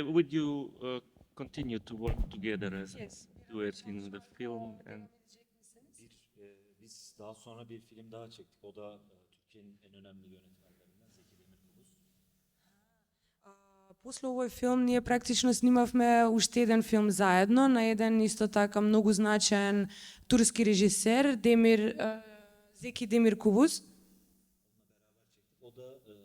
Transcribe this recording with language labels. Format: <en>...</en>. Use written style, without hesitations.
<en>Would you continue to work together as a duet in the film? And</en> <tr>Biz daha sonra bir film daha çektik. O da Türkiye'nin en önemli yönetmenlerinden Zeki Demirkubuz.</tr> <mk>После овој филм ние практично снимавме уште еден филм заедно на еден исто така многу значаен турски режисер Зеки Демиркубuz.</mk> <tr>O da</tr>